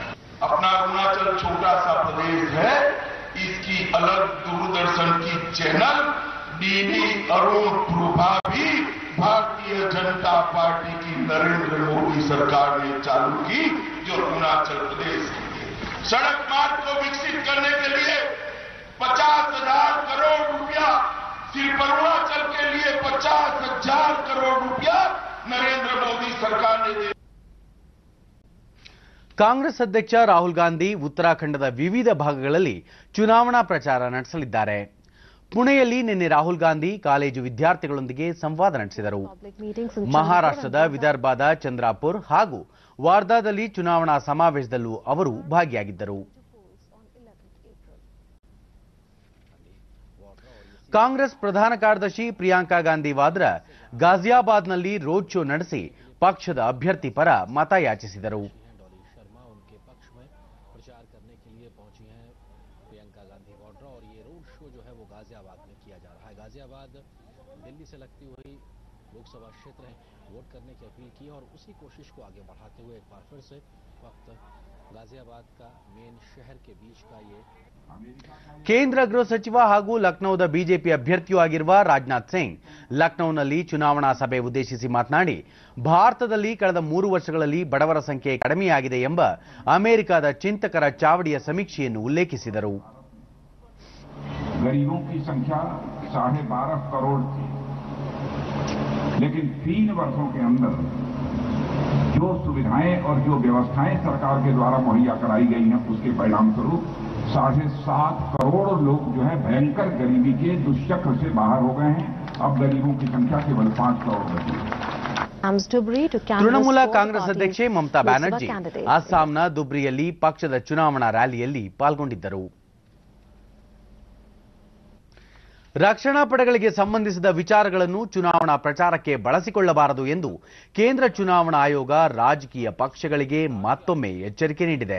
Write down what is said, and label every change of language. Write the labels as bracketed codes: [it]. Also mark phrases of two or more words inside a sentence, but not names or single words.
[hi] अपना अरुणाचल छोटा सा प्रदेश है, इसकी अलग दूरदर्शन की चैनल डीडी अरुण प्रभा भी भारतीय जनता पार्टी की नरेंद्र मोदी सरकार ने चालू की, जो अरुणाचल प्रदेश की सड़क मार्ग को विकसित करने के लिए 50,000 करोड़ रुपया, सिर्फ अरुणाचल के लिए 50,000 करोड़ रुपया नरेंद्र मोदी सरकार ने दिया। [kn] ಕಾಂಗ್ರೆಸ್ ಅಧ್ಯಕ್ಷ ರಾಹುಲ್ ಗಾಂಧಿ ಉತ್ತರಾಖಂಡದ ವಿವಿಧ ಭಾಗಗಳಲ್ಲಿ ಚುನಾವಣಾ ಪ್ರಚಾರ ನಡೆಸಲಿದ್ದಾರೆ. ಪುಣೆಯಲ್ಲಿ ನಿನ್ನೆ ರಾಹುಲ್ ಗಾಂಧಿ ಕಾಲೇಜು ವಿದ್ಯಾರ್ಥಿಗಳೊಂದಿಗೆ ಸಂವಾದ ನಡೆಸಿದರು. ಮಹಾರಾಷ್ಟ್ರದ ವಿದರ್ಭದ ಚಂದ್ರಾಪುರ್ ಹಾಗೂ ವಾರ್ಧಾದಲ್ಲಿ ಚುನಾವಣಾ ಸಮಾವೇಶದಲ್ಲೂ ಅವರು ಭಾಗಿಯಾಗಿದ್ದರು. ಕಾಂಗ್ರೆಸ್ ಪ್ರಧಾನ ಕಾರ್ಯದರ್ಶಿ ಪ್ರಿಯಾಂಕಾ ಗಾಂಧಿ ವಾದ್ರಾ ಗಾಜಿಯಾಬಾದ್ನಲ್ಲಿ [en] road show [kn] ನಡೆಸಿ ಪಕ್ಷದ ಅಭ್ಯರ್ಥಿ ಪರ ಮತ ಯಾಚಿಸಿದರು. [hi] गाजियाबाद दिल्ली से लगती हुई लोकसभा क्षेत्र है, वोट करने की अपील की और उसी कोशिश को आगे बढ़ाते हुए एक बार फिर से वक्त गाजियाबाद का मेन शहर के बीच का ये [kn] ಕೇಂದ್ರ ಗೃಹ ಸಚಿವ ಹಾಗೂ ಲಕ್ನೋದ ಬಿಜೆಪಿ ಅಭ್ಯರ್ಥಿಯೂ ಆಗಿರುವ ರಾಜನಾಥ್ ಸಿಂಗ್ ಲಕ್ನೋನಲ್ಲಿ ಚುನಾವಣಾ ಸಭೆ ಉದ್ದೇಶಿಸಿ ಮಾತನಾಡಿ ಭಾರತದಲ್ಲಿ ಕಳೆದ 3 ವರ್ಷಗಳಲ್ಲಿ ಬಡವರ ಸಂಖ್ಯೆ ಕಡಿಮೆಯಾಗಿದೆ ಎಂಬ ಅಮೆರಿಕದ ಚಿಂತಕರ ಚಾವಡಿಯ ಸಮೀಕ್ಷೆಯನ್ನು ಉಲ್ಲೇಖಿಸಿದರು. [hi] गरीबों की संख्या 12.5 करोड़ थी, लेकिन 3 वर्षों के अंदर जो सुविधाएं और जो व्यवस्थाएं सरकार के द्वारा मुहैया कराई गई हैं, उसके परिणाम स्वरूप 7.5 करोड़ लोग जो है भयंकर गरीबी के दुष्चक्र से बाहर हो गए हैं. अब गरीबों की संख्या केवल 5 करोड़ बची है. [kn] ತೃಣಮೂಲ ಕಾಂಗ್ರೆಸ್ ಅಧ್ಯಕ್ಷೆ ಮಮತಾ ಬ್ಯಾನರ್ಜಿ ಅಸ್ಸಾಂನ ದುಬ್ರಿಯಲ್ಲಿ ಪಕ್ಷದ ಚುನಾವಣಾ ರ್ಯಾಲಿಯಲ್ಲಿ ಪಾಲ್ಗೊಂಡಿದ್ದರು. ರಕ್ಷಣಾ ಪಡೆಗಳಿಗೆ ಸಂಬಂಧಿಸಿದ ವಿಚಾರಗಳನ್ನು ಚುನಾವಣಾ ಪ್ರಚಾರಕ್ಕೆ ಬಳಸಿಕೊಳ್ಳಬಾರದು ಎಂದು ಕೇಂದ್ರ ಚುನಾವಣಾ ಆಯೋಗ ರಾಜಕೀಯ ಪಕ್ಷಗಳಿಗೆ ಮತ್ತೊಮ್ಮೆ ಎಚ್ಚರಿಕೆ ನೀಡಿದೆ.